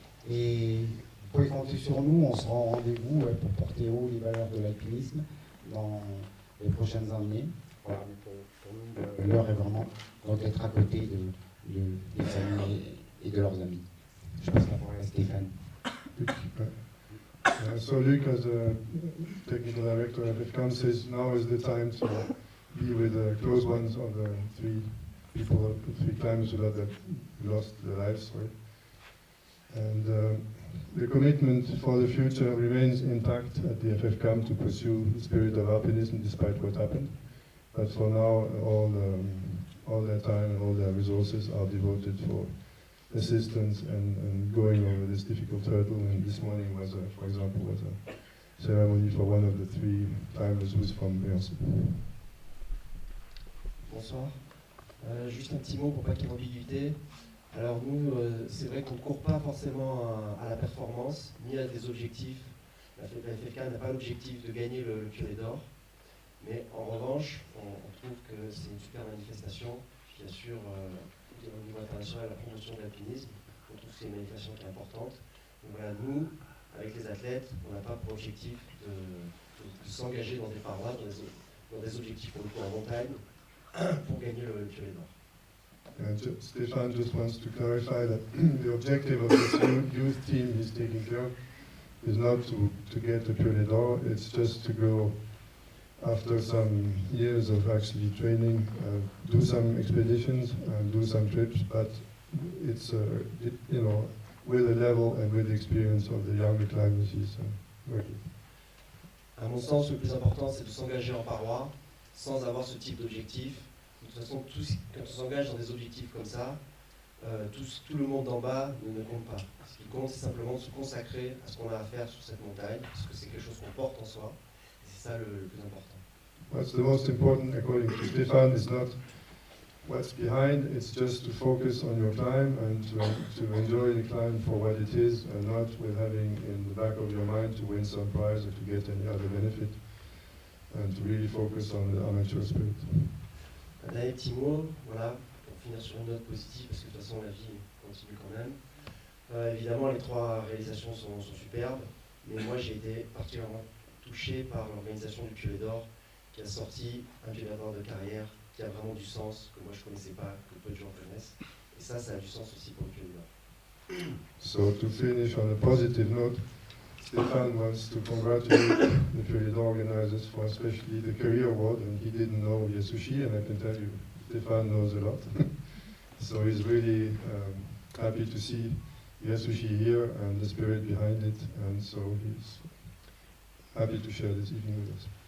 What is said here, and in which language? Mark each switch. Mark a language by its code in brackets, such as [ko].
[fr] Et vous pouvez compter sur nous, on sera au rendez-vous pour porter haut les valeurs de l'alpinisme dans les prochaines années. Voilà, mais pour nous, l'heure est vraiment d'être à côté des familles et de leurs amis. Je passe la parole à Stéphane. [en] So Luc, as a technical director of FFCAM, says now is the time to be with the close ones of the 3 people, 3 climbers that lost their lives. And the commitment for the future remains intact at the FFCAM to pursue the spirit of alpinism despite what happened. But for now, all their time and all their resources are devoted for assistance and going over this difficult hurdle. And this morning was, for example, was a ceremony for one of the 3 climbers who is from Briançon. [fr] Bonsoir. Juste un petit mot pour pas qu'il y ait d'ambiguïté. Alors nous, c'est vrai qu'on ne court pas forcément à la performance, ni à des objectifs. La FFK n'a pas l'objectif de gagner le Curé d'Or, mais en revanche, on trouve que c'est une super manifestation qui assure au niveau international la promotion de l'alpinisme. On trouve que c'est une manifestation qui est importante. Donc voilà, nous, avec les athlètes, on n'a pas pour objectif de s'engager dans des parois, dans des objectifs pour le coup en montagne, pour gagner le Curé d'Or. [en] Stefan just wants to clarify that the objective of this youth team he's taking care of is not to get the Curé d'Or, it's just to go after some years of actually training, do some expeditions and do some trips, but it's you know, with the level and with the experience of the younger climbers he's working. [fr] À mon sens, le plus important, c'est de s'engager en paroi sans avoir ce type d'objectif. De toute façon, quand on s'engage dans des objectifs comme ça, tout le monde d'en bas ne compte pas. Ce qui compte, c'est simplement de se consacrer à ce qu'on a à faire sur cette montagne, parce que c'est quelque chose qu'on porte en soi. Et c'est ça le plus important. [en] What's the most important, according to Stefan, is not what's behind, it's just to focus on your climb and to enjoy the climb for what it is, and not with having in the back of your mind to win some prize or to get any other benefit, and to really focus on the amateur spirit. [fr] Un dernier petit mot, voilà, pour finir sur une note positive, parce que de toute façon la vie continue quand même. Évidemment, les 3 réalisations sont superbes, mais moi j'ai été particulièrement touché par l'organisation du Piolet d'Or, qui a sorti un Piolet d'Or de carrière qui a vraiment du sens, que moi je ne connaissais pas, que peu de gens connaissent. Et ça a du sens aussi pour le Piolet d'Or. [en] So to finish on a positive note, Stefan wants to congratulate the Piolet d'Or organizers for especially the career award, and he didn't know Yasushi, and I can tell you, Stefan knows a lot. So he's really happy to see Yasushi here and the spirit behind it, and so he's happy to share this evening with us.